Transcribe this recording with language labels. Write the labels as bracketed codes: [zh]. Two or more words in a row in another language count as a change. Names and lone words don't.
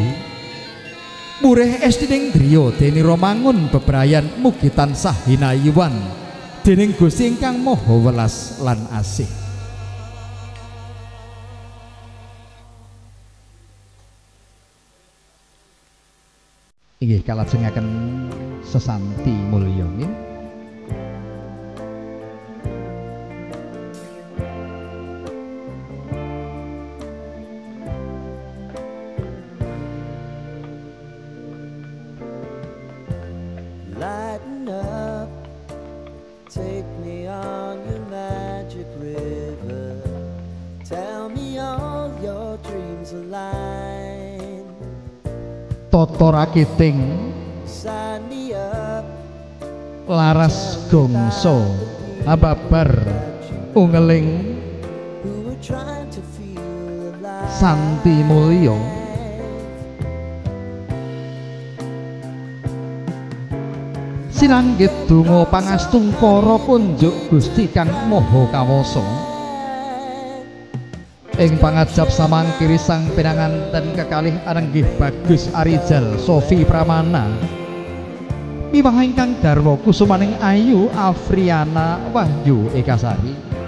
[jv] Murih estining driya dene romangun bebrayan mugi tansah hinayuwan dening Gusti ingkang Maha Welas lan Asih. Inggih kalajengaken sesanti mulya nggih. [en] Lighten up, take me on your magic river. Tell me all your dreams align. [jv] Tata rakiting [en] Sign me up, [jv] laras gongso ababar ungeling [en] who were trying to feel alive. [jv] santi mulya sinanggit donga pangastung para kunjuk Gusti kang Maha Kawasa. Ing pangajab samangkiri sang pinanganten kekalih arenggih Bagus Arijal Sofi Pramana miwah ingkang garwa kusumaning ayu Afriana Wahyu Ekasari.